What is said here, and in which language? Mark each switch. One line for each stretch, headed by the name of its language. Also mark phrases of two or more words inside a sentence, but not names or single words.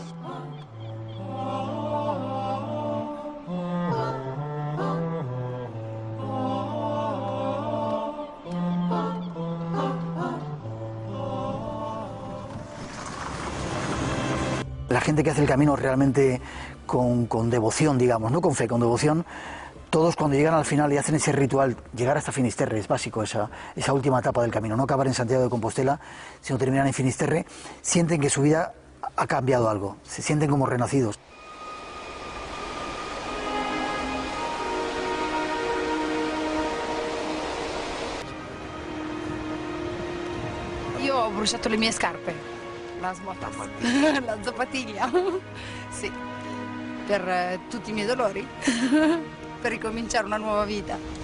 Spanish: La gente que hace el camino realmente con devoción, digamos, no con fe, con devoción, todos cuando llegan al final y hacen ese ritual, llegar hasta Finisterre, es básico esa última etapa del camino, no acabar en Santiago de Compostela, sino terminar en Finisterre, sienten que su vida ha cambiado algo, se sienten como renacidos.
Italian: Io ho bruciato le mie scarpe, la smotas, la zapatiglia, sì, per tutti i miei dolori, per ricominciare una nuova vita.